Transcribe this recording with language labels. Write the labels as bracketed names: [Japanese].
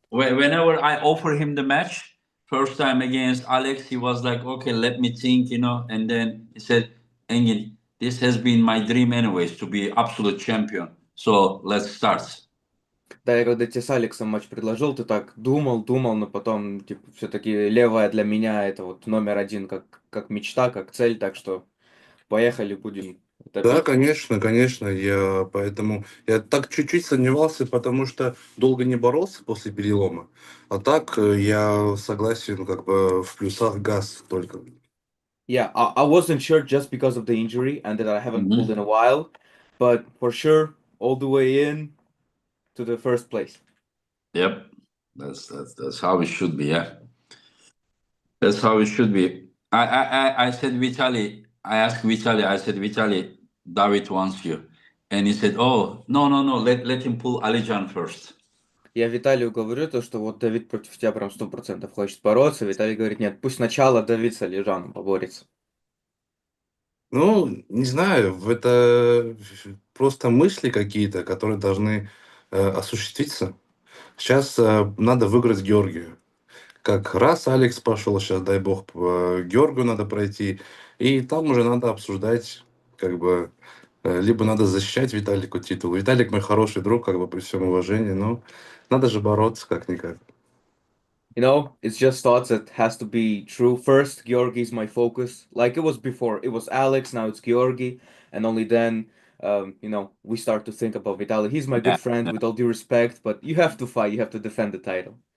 [English] Whenever I offer him the match, first time against Alex, he was like, okay, let me think, and then he said, Engin, this has been my dream anyways, to be absolute champion. So let's start. [Russian] Да, я когда тебе с Алексом матч предложил, ты так думал, но потом, типа, все-таки левая для меня это вот номер один, как мечта, как цель, так что поехали, будем Да, топить. конечно. Я так чуть-чуть сомневался, потому что долго не боролся после перелома. А так я согласен, как бы в плюсах газ только. [English] Yeah, I wasn't sure just because of the injury and that I haven't pulled in Mhm. a while, but for sure, all the way in to the first place. Yep. That's how it should be, yeah. That's how it should be. I said Vitali, I asked Vitali, I said, Vitali, David wants you. And he said, oh, no, let him pull Alijan first. [Russian] Я Виталию говорю то, что вот Давид против тебя прям 100% хочет бороться. Виталий говорит, нет, пусть сначала Давид с Алижаном поборется. Ну, не знаю, это просто мысли какие-то, которые должны осуществиться. Сейчас надо выиграть Георгию. Как раз Алекс пошел, сейчас, дай бог, Георгию надо пройти. И там уже надо обсуждать, как бы, либо надо защищать Виталику титул. Виталик мой хороший друг, как бы, при всем уважении, но надо же бороться как-никак. [English] You know, it's just thoughts that has to be true. First, Georgi is my focus. Like it was before. It was Alex, now it's Georgi. And only then, we start to think about Vitali. He's my Yeah. good friend, with all due respect, but you have to fight. You have to defend the title.